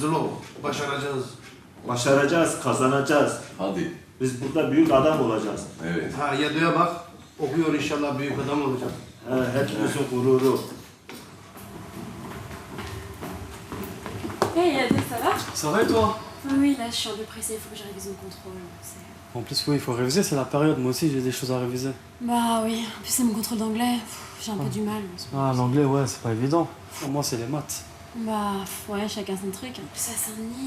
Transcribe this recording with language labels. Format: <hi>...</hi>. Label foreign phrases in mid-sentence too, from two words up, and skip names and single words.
<tr>Zulo. Başaracağız. Başaracağız, kazanacağız. Hadi. Biz burada büyük adam olacağız. Evet. Ha Yado'ya bak. Okuyor inşallah büyük adam olacak. Hepimizin gururu.</tr> <fr>Hey Yado, ça va? Ça va et toi? Oui, là je suis un peu pressée, il faut que je révise mon contrôle. En plus, oui, il faut réviser, c'est la période. Moi aussi, j'ai des choses à réviser. Bah oui, en plus c'est mon contrôle d'anglais, j'ai un peu du mal. Ah, l'anglais, ouais, c'est pas évident. Moi, c'est les maths. Bah ouais, chacun son truc. En plus, ça à Saint-Denis.</fr>